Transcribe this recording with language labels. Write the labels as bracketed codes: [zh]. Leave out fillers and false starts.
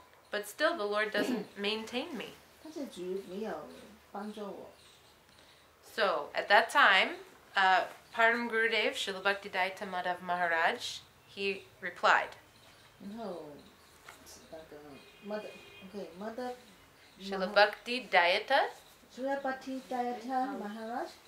[en] But still, the Lord doesn't maintain me. [zh] 但是主没有帮助我。 [en] So, at that time, Param Gurudev, Srila Bhaktisiddhanta Madhav Maharaj, he replied. [zh] 然后那个mother [en] Srila Bhaktisiddhanta Sripati Dayata Maharaj